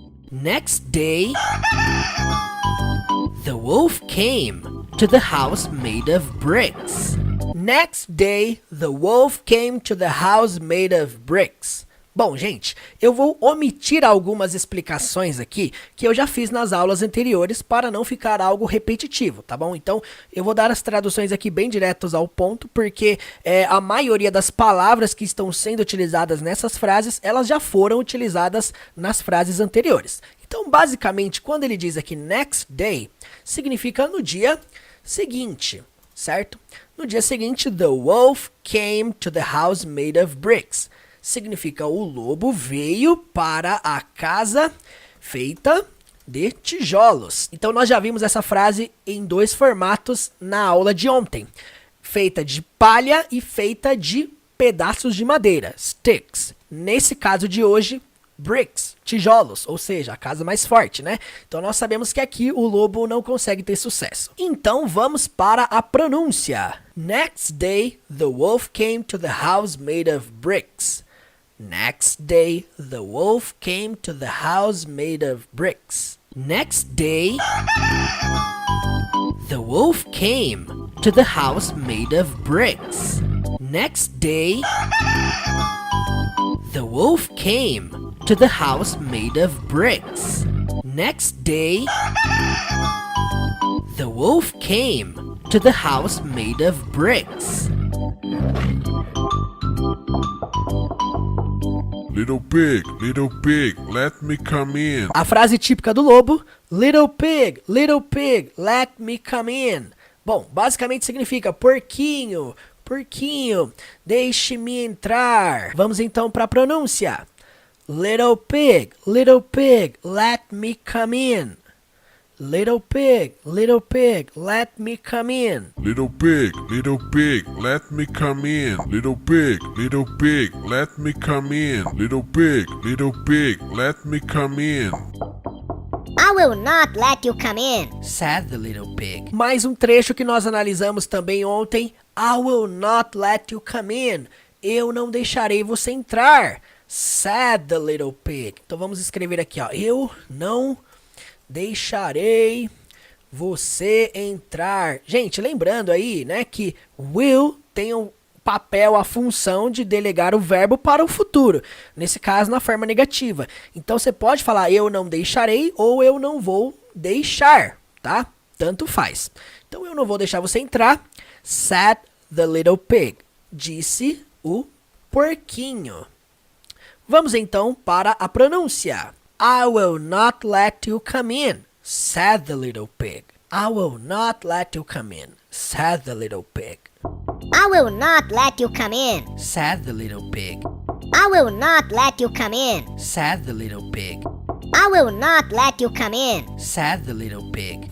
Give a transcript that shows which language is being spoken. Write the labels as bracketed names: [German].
[English] Next day, the wolf came to the house made of bricks. Next day, the wolf came to the house made of bricks. [Portuguese] Bom, gente, eu vou omitir algumas explicações aqui que eu já fiz nas aulas anteriores para não ficar algo repetitivo, tá bom? Então, eu vou dar as traduções aqui bem diretas ao ponto, porque a maioria das palavras que estão sendo utilizadas nessas frases, elas já foram utilizadas nas frases anteriores. Então, basicamente, quando ele diz aqui [English] next day, [Portuguese] significa no dia seguinte, certo? No dia seguinte, [English] the wolf came to the house made of bricks. [Portuguese] Significa o lobo veio para a casa feita de tijolos. Então, nós já vimos essa frase em dois formatos na aula de ontem. Feita de palha e feita de pedaços de madeira, sticks. Nesse caso de hoje, bricks, tijolos, ou seja, a casa mais forte, né? Então, nós sabemos que aqui o lobo não consegue ter sucesso. Então, vamos para a pronúncia. [English] Next day, the wolf came to the house made of bricks. Next day, the wolf came to the house made of bricks. Next day, the wolf came to the house made of bricks. Next day, the wolf came to the house made of bricks. Next day, the wolf came to the house made of bricks. Little pig, let me come in. [Portuguese] A frase típica do lobo, [English] little pig, let me come in. [Portuguese] Bom, basicamente significa porquinho, porquinho, deixe-me entrar. Vamos então para a pronúncia. [English] Little pig, let me come in. Little pig, let me come in. Little pig, let me come in. Little pig, let me come in. Little pig, let me come in. I will not let you come in. Said the little pig. [Portuguese] Mais um trecho que nós analisamos também ontem. [English] I will not let you come in. [Portuguese] Eu não deixarei você entrar. [English] Said the little pig. [Portuguese] Então vamos escrever aqui, ó. Eu não deixarei você entrar. Gente, lembrando aí, né, que will tem o papel, a função de delegar o verbo para o futuro. Nesse caso, na forma negativa. Então, você pode falar eu não deixarei ou eu não vou deixar, tá? Tanto faz. Então, eu não vou deixar você entrar. [English] Said the little pig. [Portuguese] Disse o porquinho. Vamos então para a pronúncia. [English] I will not let you come in. said the little pig. I will not let you come in, said the little pig. I will not let you come in, Said the little pig. I will not let you come in, Said the little pig. I will not let you come in. Said the little pig.